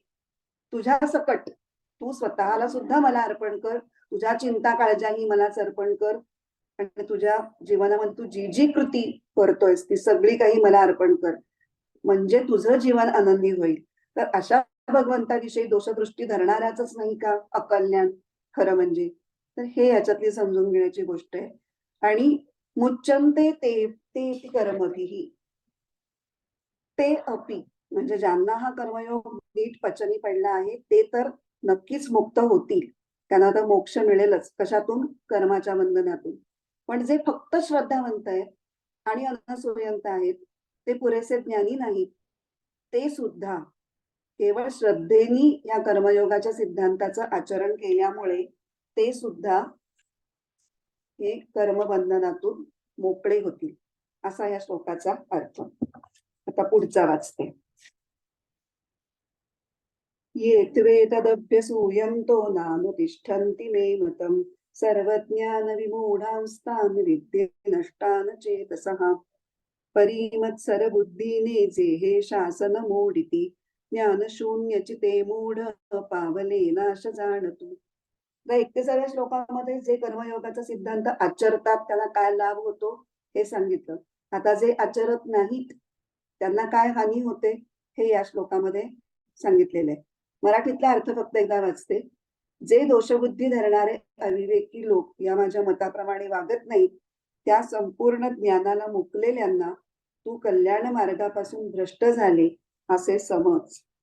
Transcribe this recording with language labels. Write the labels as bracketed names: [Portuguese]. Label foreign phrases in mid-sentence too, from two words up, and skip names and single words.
[Marathi] तुझ्या सकट तू स्वतःला सुद्धा मला अर्पण कर, तुझ्या चिंता काळजाही मलाच अर्पण कर आणि तुझ्या जीवनामध्ये तू जी जी कृती करतोयस ती सगळी काही मला अर्पण कर, म्हणजे तुझं जीवन आनंदी होईल. तर अशा भगवंताविषयी दोषदृष्टी धरणाऱ्याच नाही का अकल्याण खरं म्हणजे. तर हे याच्यातली समजून घेण्याची गोष्ट आहे. [Sanskrit] आणि मुच्यन्ते ते ते कर्मभिः ते अपि, [Marathi] म्हणजे ज्यांना हा कर्मयोग नीट पचनी पडला आहे ते तर नक्कीच मुक्त होतील, त्यांना तर मोक्ष मिळेलच. कशातून? कर्माच्या बंधनातून. पण जे फक्त श्रद्धावंत आहेत आणि अनसूयंत आहेत, ते पुरेसे ज्ञानी नाहीत, ते सुद्धा केवळ श्रद्धेनी या कर्मयोगाच्या सिद्धांताचं आचरण केल्यामुळे ते सुद्धा हे कर्मबंधनातून मोकळे होतील, असा या श्लोकाचा अर्थ. आता पुढचा वाचते. [Sanskrit] ये त्वेतदभ्यसूयन्तो नानुतिष्ठन्ति मे मतम् सर्वज्ञानविमूढांस्तान् विद्धि नष्टान् चेतसः [Marathi] परीमत्सरबुद्धीने जेहे शासनमूढिति ज्ञानशून्यचिते मूढ पावले नाश जाणतु. 41व्या श्लोकामध्ये जे कर्मयोगाचा सिद्धांत आचरतात त्यांना काय लाभ होतो हे सांगितलं. आता जे आचरत नाहीत त्यांना काय हानी होते हे या श्लोकामध्ये सांगितलेलं आहे. मराठीतला अर्थ फक्त एकदा वाचते. जे दोषबुद्धी धरणारे अविवेकी लोक या माझ्या मताप्रमाणे वागत नाहीत, त्या संपूर्ण ज्ञानाला मुकलेल्यांना तू कल्याण मार्गापासून भ्रष्ट झाले असे समज.